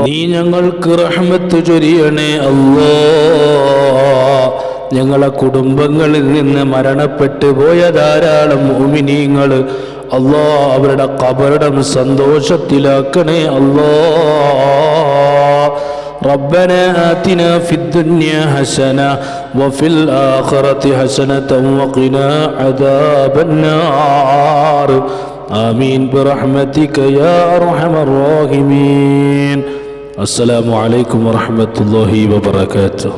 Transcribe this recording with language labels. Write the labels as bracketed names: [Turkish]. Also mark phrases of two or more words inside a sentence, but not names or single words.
[Malayalam] നീ ഞങ്ങൾക്ക് റഹ്മത്ത് ചൊരിയണേ അല്ലാഹ്. ഞങ്ങളെ കുടുംബങ്ങളിൽ നിന്ന് മരണപ്പെട്ടു പോയ ധാരാളം മുഅ്മിനീങ്ങൾ അല്ലാഹ് അവരുടെ ഖബറിടം സന്തോഷത്തിലാക്കണേ അല്ലാഹ്. [Arabic] ربنا آتنا في الدنيا حسنة وفي الآخرة حسنة وقنا عذاب النار آمين برحمتك يا أرحم الراحمين. السلام عليكم ورحمة الله وبركاته.